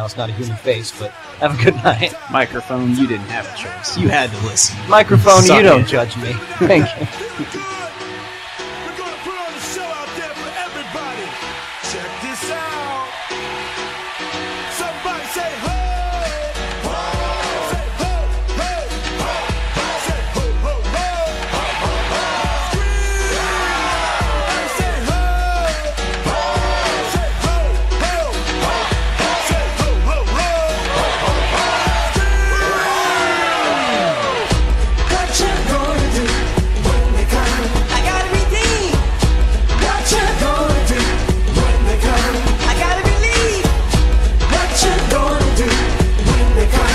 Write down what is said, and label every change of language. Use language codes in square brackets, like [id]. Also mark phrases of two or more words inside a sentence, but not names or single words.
[en] It's not a human face, but have a good night. Microphone, you didn't have a choice. You had to listen. Microphone, Suck you don't it. judge me. Thank you. We're gonna put on a show out there for everybody. Check this out. Somebody say ho! Ho! Say ho, ho, ho, ho. Say ho, ho, ho. Ho, ho, ho. Scream! And say ho! Ho! Say ho, ho, ho, ho. Say ho, ho, ho. Ho, ho, ho. What you gonna do when they come? I gotta redeem. What you gonna do when they come? I gotta believe. What you gonna do when they come?